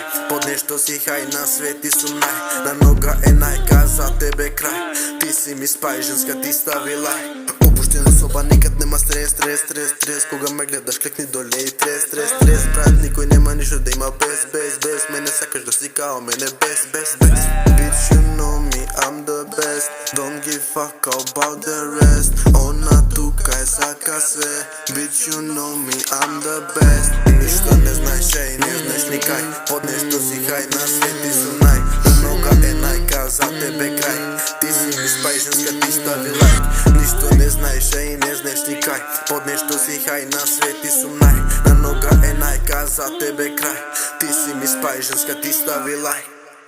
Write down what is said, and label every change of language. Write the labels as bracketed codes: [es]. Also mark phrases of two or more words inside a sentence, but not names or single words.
[mk] Под нешто си хај, на свети сум нај. На нога е најка, за тебе крај. Ти си ми спај, женска, ти стави лайк. Опуштена соба, никад нема стрес. Кога ме гледаш, клекни доле и трес. Брат, никој нема ништо да има без. Мене сакаш да си као мене без. [en] Bitch, you know me, I'm the best. Don't give fuck about the rest. [mk] Она тука е сака све. [en] Bitch, you know me, I'm the best. [mk] Ништо не знаеш, и не знаеш никај. Под нешто си хај, на свети сум нај. На нога е најка, за тебе крај. Ти си ми спај, женска, ти стави лайк. Ништо не знаеш, и не знаеш никај. Под нешто си хај, на свети сум нај. На нога е најка, за тебе крај. Ти си ми спај, женска, ти стави лайк.